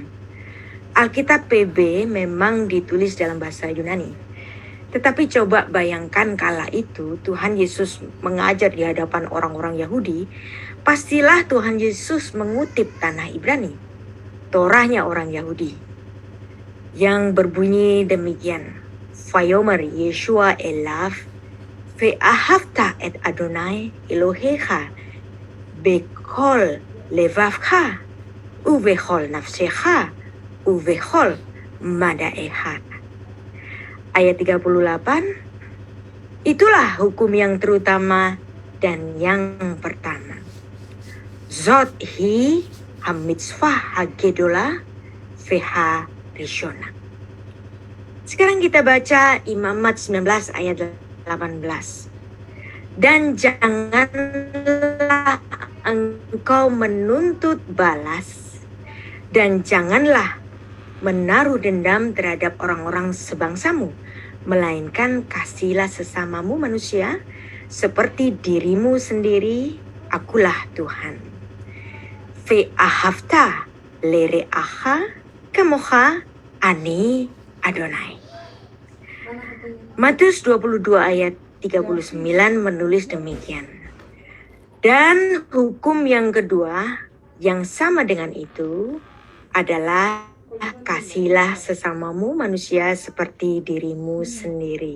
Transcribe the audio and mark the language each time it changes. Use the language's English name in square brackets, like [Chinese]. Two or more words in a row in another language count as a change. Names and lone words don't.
[Indonesian] Alkitab PB memang ditulis dalam bahasa Yunani. Tetapi coba bayangkan kala itu Tuhan Yesus mengajar di hadapan orang-orang Yahudi, pastilah Tuhan Yesus mengutip tanah Ibrani, Torahnya orang Yahudi, yang berbunyi demikian, [Hebrew] ויאמר ישוע אליו ואהבת את אדוני אלהיך בכל לבבך ובכל נפשך ובכל מדעך. [Indonesian] Ayat 38, itulah hukum yang terutama dan yang pertama. [Hebrew] זאת היא המצוה הגדולה וה ראשונה. [Indonesian] Sekarang kita baca Imamat 19 ayat 18. Dan janganlah engkau menuntut balas, dan janganlah menaruh dendam terhadap orang-orang sebangsamu, melainkan kasihilah sesamamu manusia seperti dirimu sendiri. Akulah Tuhan. [Hebrew] ואהבת לרעך כמוך אני אדוני. [Indonesian] Matius 22 ayat 39 menulis demikian. Dan hukum yang kedua yang sama dengan itu adalah kasihilah sesamamu manusia seperti dirimu sendiri.